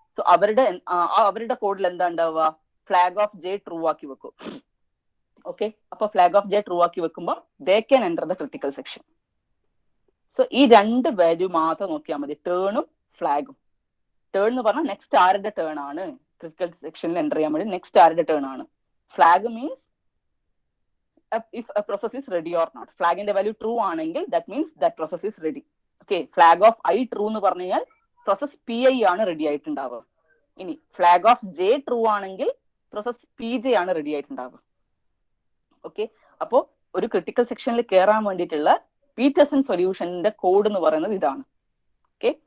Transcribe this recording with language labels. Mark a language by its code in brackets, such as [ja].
[ml] So അവരുടെ കോഡിൽ എന്താ ഉണ്ടാവുക, ഫ്ലാഗ് ഓഫ് ജെ ട്രൂ ആക്കി വെക്കും. ഓക്കെ. അപ്പൊ ഫ്ലാഗ് ഓഫ് ജെ ട്രൂ ആക്കി വെക്കുമ്പോൾ [en] They can enter the critical section. [ml] So ഈ രണ്ട് വാല്യൂ മാത്രം നോക്കിയാൽ മതി, ടേണും ഫ്ലാഗും. ടേൺ എന്ന് പറഞ്ഞാൽ നെക്സ്റ്റ് ആരുടെ ടേൺ ആണ് ക്രിട്ടിക്കൽ സെക്ഷനിൽ എൻ്റർ ചെയ്യാൻ വേണ്ടി, നെക്സ്റ്റ് ആരുടെ ടേൺ ആണ്. [en] Flag means if a process is ready or not. [ml] ഫ്ലാഗിന്റെ value true ആണെങ്കിൽ [en] That means that process is ready. Okay. [ml] Flag off I true എന്ന് പറഞ്ഞു കഴിഞ്ഞാൽ പ്രോസസ് പി ഐ ആണ് റെഡി ആയിട്ടുണ്ടാവുക. ഇനി ഫ്ലാഗ് ഓഫ് ജെ ട്രൂ ആണെങ്കിൽ process P J ആണ് ready ആയിട്ടുണ്ടാവുക. Okay. അപ്പോ ഒരു ക്രിട്ടിക്കൽ സെക്ഷനിൽ കയറാൻ വേണ്ടിയിട്ടുള്ള പീറ്റർസൺ സൊല്യൂഷന്റെ കോഡ് എന്ന് പറയുന്നത് ഇതാണ്. ഓക്കെ.